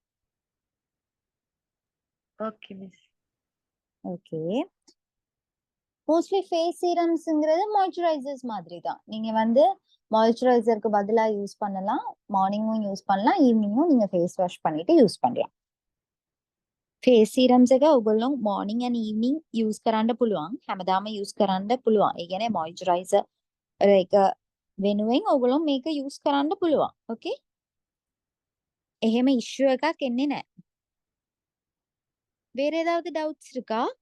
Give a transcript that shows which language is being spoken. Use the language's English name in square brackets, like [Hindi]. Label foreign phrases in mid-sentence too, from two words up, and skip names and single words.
[English] okay miss. [Tamil] ஓகே. [English] mostly face serums [Tamil] மாய்ஸ்சரைசர்ஸ் மாதிரி தான். நீங்க வந்து மாய்ஸ்சரைசருக்கு பதிலா யூஸ் பண்ணலாம். மார்னிங்கும் யூஸ் பண்ணலாம். ஈவினிங்கும் நீங்க [English] face wash [Tamil] பண்ணிட்டு யூஸ் பண்ணலாம். [English] face serums [Sinhala] එක ඔයගොල්ලෝ [English] morning and evening use [Sinhala] කරන්න පුළුවන්. හැමදාම යූස් කරන්න පුළුවන්. ඒ කියන්නේ මොයිස්චරයිසර් එක වෙනුවෙන් ඔයගොල්ලෝ මේක යූස් කරන්න පුළුවන්. ඕකේ? එහෙම ඉෂුව එකක් එන්නේ නැහැ. [Tamil] வேற ஏதாவது டவுட்ஸ் இருக்கா?